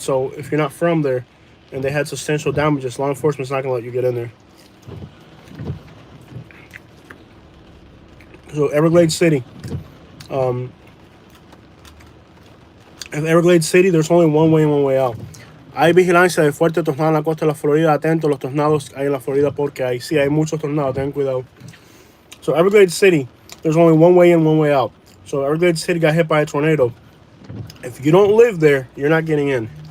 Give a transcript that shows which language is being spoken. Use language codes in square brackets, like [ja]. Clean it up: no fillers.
[en] So if you're not from there and they had substantial damages, law enforcement's not going to let you get in there. So Everglades City. En Everglades City, there's only one way in, one way out. [es] Hay vigilancia de fuerte tornado en la costa de la Florida. Atento a los tornados hay en la Florida porque ahí sí hay muchos tornados. Ten cuidado. [en] So Everglades City, there's only one way in, one way out. So Everglades City got hit by a tornado. If you don't live there, you're not getting in.